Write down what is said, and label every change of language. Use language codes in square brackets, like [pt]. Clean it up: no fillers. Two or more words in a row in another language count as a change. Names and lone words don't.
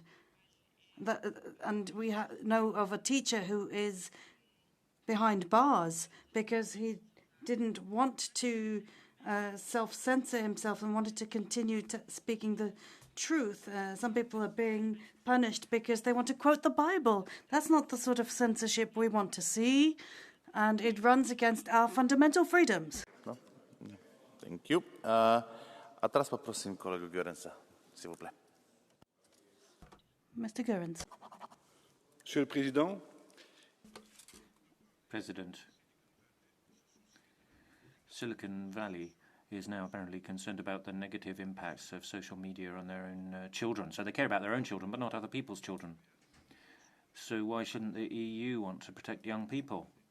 [en] And we know of a teacher who is behind bars because he didn't want to self-censor himself and wanted to continue speaking the truth. Some people are being punished because they want to quote the Bible. That's not the sort of censorship we want to see, and it runs against our fundamental freedoms. No? Thank you. [sk] A teraz poprosím kolegu Görensa, [fr] s'il vous plaît. [en] Mr. Goerens. [fr] Monsieur le Président, [en] President, Silicon Valley is now apparently concerned about the negative impacts of social media on their own children. So they care about their own children, but not other people's children. So why shouldn't the EU want to protect young people?